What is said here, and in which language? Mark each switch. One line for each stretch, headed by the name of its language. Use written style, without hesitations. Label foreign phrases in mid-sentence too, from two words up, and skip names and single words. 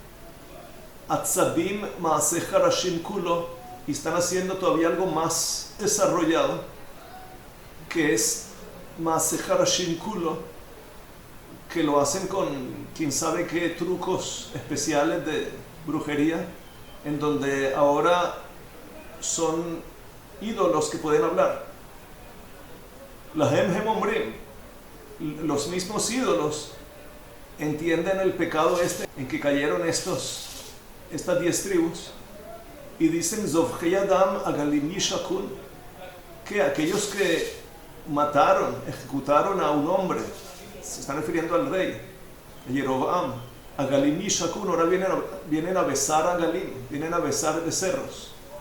Hebrew: עצבים מעשה חרשים כלו,
Spanish: y están haciendo todavía algo más desarrollado, que es
Hebrew: מעשה חרשים כלו,
Spanish: que lo hacen con quién sabe qué trucos especiales de brujería, en donde ahora son ídolos que pueden hablar.
Hebrew: להם הם אמרים,
Spanish: los mismos ídolos entienden el pecado en que cayeron estas 10 tribus y dicen
Hebrew: זבחי אדם עגלים ישקון,
Spanish: que aquellos que mataron, ejecutaron a un hombre, se están refiriendo al rey, a Jeroboam,
Hebrew: עגלים ישקון,
Spanish: ahora vienen a besar a Galim, vienen a besar becerros.